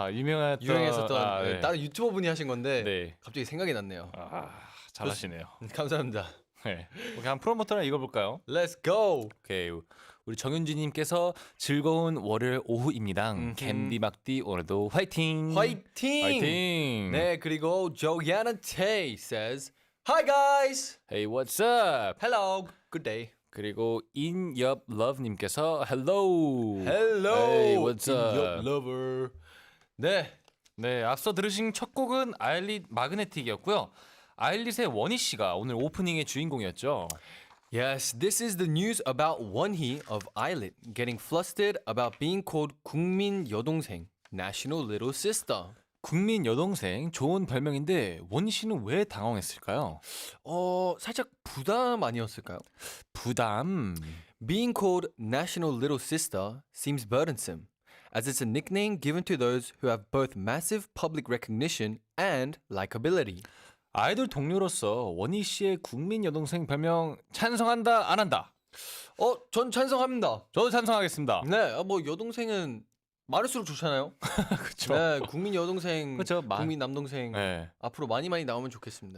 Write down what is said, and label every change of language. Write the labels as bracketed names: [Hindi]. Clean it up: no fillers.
[Korean] 유명했던 네, 다른 유튜버 분이 하신 건데 네. 갑자기 생각이 났네요. 잘하시네요. 감사합니다. 네. 오케이, 한 프로모터나 읽어볼까요? [English] Let's go. [Korean] 오케이. 우리 정윤지님께서 즐거운 월요일 오후입니다. 캔디 막디 오늘도 화이팅! 화이팅! 화이팅! 네, 그리고 [English] Joanna Tay says, Hi guys. Hey, what's up? Hello. Good day. [Korean] 그리고 인엽러브님께서 [English] Hello. Hello. Hey, what's In your up? lover. 네. [Korean] 네, 앞서 들으신 첫 곡은 아일릿 마그네틱이었고요. 아일릿의 원희 씨가 오늘 오프닝의 주인공이었죠. [English] Yes, this is the news about Wonhee of Islet getting flustered about being called 국민 여동생, National Little Sister. [Korean] 국민 여동생 좋은 별명인데 원희 씨는 왜 당황했을까요? 살짝 부담 아니었을까요? 부담. [English] Being called National Little Sister seems burdensome, as it's a nickname given to those who have both massive public recognition and likability. [Korean] 아이돌 동료로서 원희 씨의 국민 여동생 별명 찬성한다 안 한다? 전 찬성합니다. 저도 찬성하겠습니다. 네, 뭐 여동생은 많을수록 좋잖아요. 그렇죠. 네, 국민 여동생, 그쵸, 국민 남동생 네. 앞으로 많이 나오면 좋겠습니다.